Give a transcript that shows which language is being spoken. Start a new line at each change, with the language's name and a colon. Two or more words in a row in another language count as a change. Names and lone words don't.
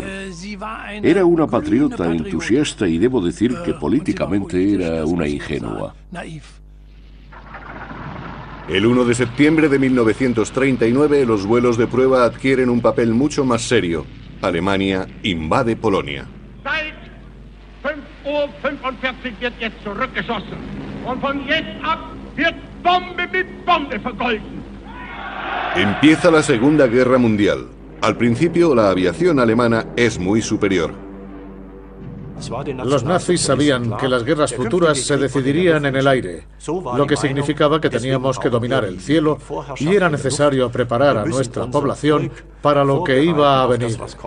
Spanish: Era una patriota entusiasta y debo decir que políticamente era una ingenua. El 1 de septiembre de 1939, los vuelos de prueba adquieren un papel mucho más serio. Alemania invade Polonia.
German: Seit 5:45 wird jetzt zurückgeschossen. Und von jetzt ab wird Bombe mit Bombe vergolten.
Spanish: Empieza la Segunda Guerra Mundial. Al principio, la aviación alemana es muy superior. Los nazis sabían que las guerras futuras se decidirían en el aire, lo que significaba que teníamos que dominar el cielo y era necesario preparar a nuestra población para lo que iba a venir.